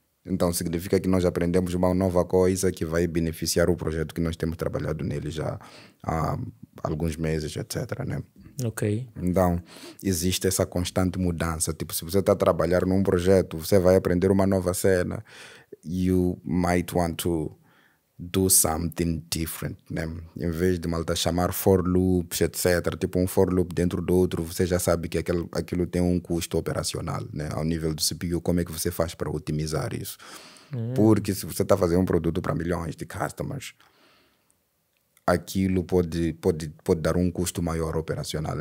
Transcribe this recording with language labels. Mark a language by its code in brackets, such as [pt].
[pt] Então, significa que nós aprendemos uma nova coisa que vai beneficiar o projeto que nós temos trabalhado nele já há alguns meses, etc. Né? Ok. Então, existe essa constante mudança. Tipo, se você está a trabalhar num projeto, você vai aprender uma nova cena. [en] You might want to do something different, [pt] né? Em vez de malta chamar for loops, etc. Tipo um for loop dentro do outro, você já sabe que aquilo tem um custo operacional, né? Ao nível do CPU, como é que você faz para otimizar isso? Porque se você está fazendo um produto para milhões de customers, aquilo pode dar um custo maior operacional.